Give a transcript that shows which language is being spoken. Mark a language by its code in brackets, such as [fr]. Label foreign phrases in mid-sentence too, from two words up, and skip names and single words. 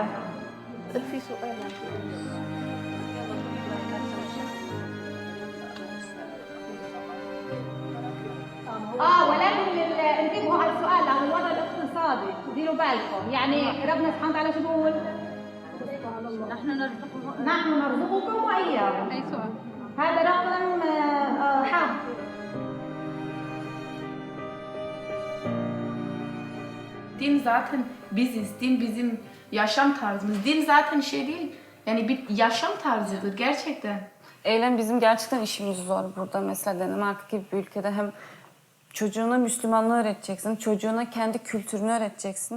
[ar] في سؤال ولكن انتبهوا على السؤال عن الوضع الاقتصادي، ديروا بالكم، يعني ربنا سبحانه وتعالى شو بيقول؟ نحن نرزقكم وإياكم. أي سؤال؟ هذا رقم حاد. [tr] Din zaten biziz, din bizim yaşam tarzımız. Din zaten şey değil, yani bir yaşam tarzıdır gerçekten. Eylem bizim gerçekten işimiz zor burada. Mesela Danimarka gibi bir ülkede hem çocuğuna Müslümanlığı öğreteceksin, çocuğuna kendi kültürünü öğreteceksin.